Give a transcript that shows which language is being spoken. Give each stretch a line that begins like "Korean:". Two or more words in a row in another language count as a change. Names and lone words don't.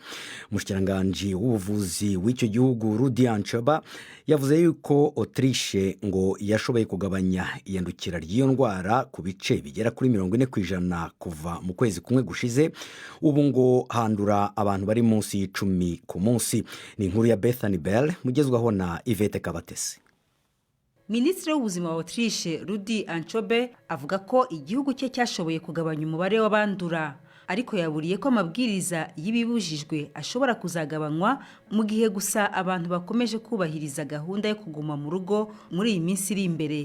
Kinyarwanda: Umushikiranganji w'ubuvuzi w'icyo gihugu Rudi Anchoba yavuze yuko Autriche ngo yashoboye kugabanya iyandukira ry'iyo ndwara ku bice bigera kuri 40% kuva mu kwezi kumwe gushize. Ubu ngo handura abantu bari munsi y'10 ku munsi. Ni inkuru ya Bethany Bell mugezwaho na Yvette Kabatesi. Minisitiri w'ubuzima wa Autriche Rudi Anchobe avuga ko igihugu cye cyashoboye kugabanya umubare w'abandura, ariko yaburiye ko amabwiriza y'ibibujijwe ashobora kuzagabanywa mu gihe gusa abantu bakomeje kubahiriza gahunda yo kuguma mu rugo muri iyi minsi iri imbere.